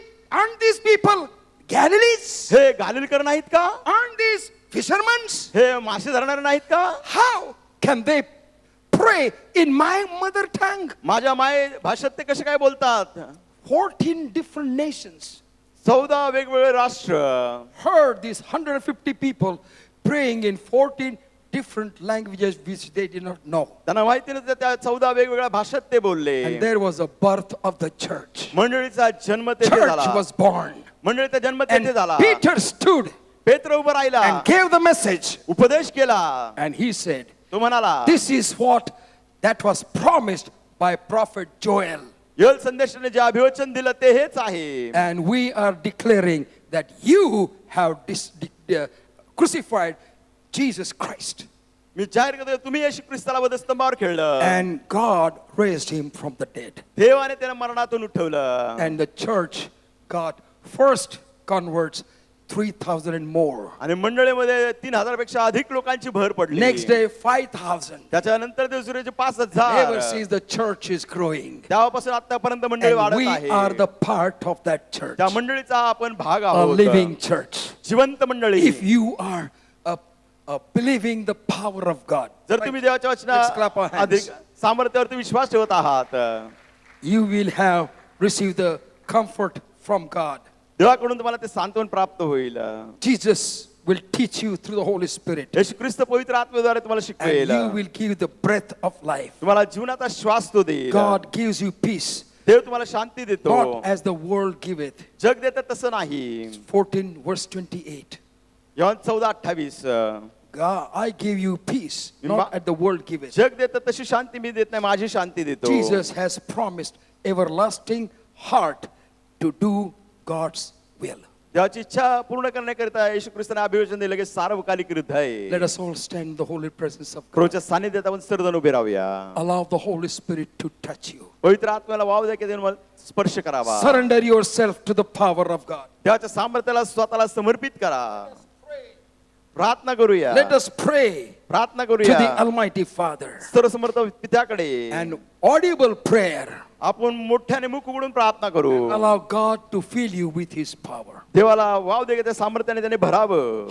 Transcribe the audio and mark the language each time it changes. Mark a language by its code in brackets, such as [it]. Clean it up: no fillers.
[en] aren't these people Galilees? [mr] हे गालिलकर नाहीत का? [en] Aren't these fishermen? [mr] हे मासे धरणारे नाहीत का? [en] How can they pray in my mother tongue? [mr] माझ्या माय भाषेत ते कसे काय बोलतात? [en] 14 different nations [mr] 14 वेगवेगळे राष्ट्र [en] heard these 150 people praying in 14 different languages which they did not know. [mr] त्यांना माहिती नव्हतं, त्या 14 वेगवेगळ्या भाषेत ते बोलले. [en] And there was a birth of the church. [mr] मंडळीचा जन्म तेथे [en] Church [mr] झाला. [en] was born. [mr] मंडळीचा जन्म [en] And [mr] तेथे झाला. [en] Peter stood [mr] पेत्र उभा राहिला, [en] and gave the message. [mr] उपदेश केला. [en] And he said, [mr] तो म्हणाला, [en] this is what that was promised by prophet Joel. [mr] Joel संदेशाने जे अभिवचन दिलं ते हेच आहे. [en] And we are declaring that you have crucified Jesus Christ. [mr] मी जाहीर करतो, तुम्ही येशू ख्रिस्ताला वधस्तंभावर खेळलं. [en] And God raised him from the dead. [mr] देवाने त्याला मरणातून उठवलं. [en] And the church got first converts 3,000 and more. [mr] आणि मंडळीमध्ये 3,000 पेक्षा अधिक लोकांची भर पडली. [en] Next day, 5,000. [mr] त्याच्यानंतर दिवसाचे [en] Ever [mr] 5,000. [en] since the church is growing. [mr] तेव्हापासून आतापर्यंत मंडळी [en] And [mr] वाढत [en] we [mr] आहे. [en] are the part of that church. [mr] त्या मंडळीचा आपण भाग [en] A [mr] आहोत. [en] living church. [mr] जिवंत मंडळी. [en] If you are believing the power of God, [mr] जर तुम्ही देवाच्या [en] Let's clap our [mr] वचना [en] hands. [mr] अधिक सामर्थ्यावरती विश्वास ठेवत आहात, [en] you will have received the comfort from God. [mr] देवाकडून तुम्हाला ते सांत्वन प्राप्त होईल. [en] Jesus will teach you through the Holy Spirit. [mr] येशू ख्रिस्त पवित्र आत्म्याद्वारे तुम्हाला [en] And [mr] शिकवेल. [en] you will give the breath of life. [mr] तुम्हाला जीवनाचा श्वास तो देईल. [en] God gives you peace, [mr] देव तुम्हाला शांती देतो. [en] not as the world giveth. [mr] जग देतात तसं नाही. [en] 14 verse 28. [mr] Yohan 14:28. [en] God, I give you peace, Ma- not as the world giveth. [mr] जग देतात तशी शांती मी देत नाही, माझी शांती देतो. [en] Jesus has promised everlasting heart to do God's will. [mr] देवाची इच्छा पूर्ण करण्याकरिता येशू ख्रिस्ताने अभिवचन दिलं की सार्वकालिक हृदय. [en] Let us all stand in the holy presence of God. [mr] प्रभूच्या सानिध्यात आपण सर्वजण उभे राहूया. [en] Allow the Holy Spirit to touch you. [mr] पवित्र आत्म्याला वाव द्या की देवाने मला स्पर्श करावा. [en] Surrender yourself to the power of God. [mr] देवाच्या सामर्थ्याला स्वतःला समर्पित करा. प्रार्थना करूया. [en] Let us pray [mr] प्रार्थना [en] to the [mr] करूया [en] Almighty Father. [mr] सर्वसमर्थ पित्याकडे. [en] An audible prayer. [mr] आपण मोठ्याने मुख उघडून प्रार्थना करू. [en] Allow God to fill you with His power. [mr] देवाला वाव दे की त्या सामर्थ्याने त्याने भरावं.